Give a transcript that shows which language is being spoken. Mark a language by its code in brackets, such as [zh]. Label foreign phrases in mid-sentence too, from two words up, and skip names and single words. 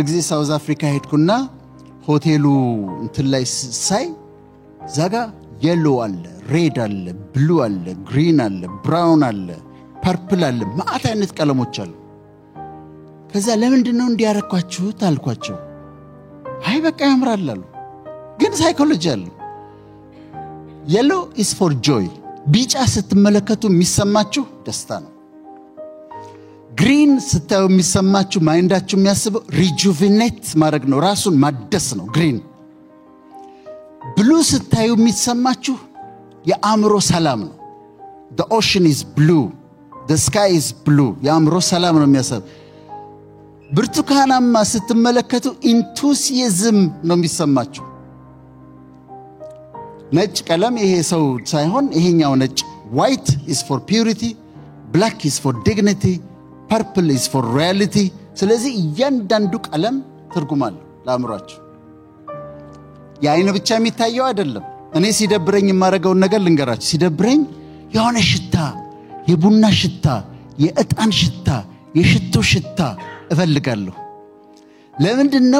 [am] ጊዜ ሳውዝ አፍሪካ ሄድኩና ሆቴሉ እንትን ላይ ሳይ ዛጋ yellow አለ red አለ blue አለ green አለ brown አለ purple አለ ማአት አይነት ቀለሞች አሉ ከዛ ለምንድነው እንዲያረኳችሁ ታልኳቸው አይ በቃ ያምራል አሉ ግን ሳይኮሎጂ አለ [en] yellow is for joy [am] ቢጫ ስትመለከቱ የሚሰማችሁ ደስታ ነው green ስታዩ የሚሰማችሁ ማይንዳችሁ የሚያስበው rejuvenate ማድረግ ነው ራሱን ማደስ ነው green blue ስታዩ የሚሰማችሁ የአእምሮ ሰላም ነው [en] the ocean is blue [am] the sky is blue የአእምሮ ሰላም ነው የሚያስብ ብርቱካናማ ስትመለከቱ enthusiasm ነው የሚሰማችሁ ነጭ ቀለም ይሄ ሰው ሳይሆን ይሄኛው ነጭ [en] white is for purity black is for dignity purple is for reality [am] ስለዚህ እያንዳንዱ ቀለም ትርጉም አለው ለአእምሮአችሁ የአይን ብቻ የሚታየው አይደለም እኔ ሲደብረኝ የማረገው ነገር ልንገራችሁ ሲደብረኝ የሆነ ሽታ የቡና ሽታ የእጣን ሽታ የሽቶ ሽታ እፈልጋለሁ ለምንድነው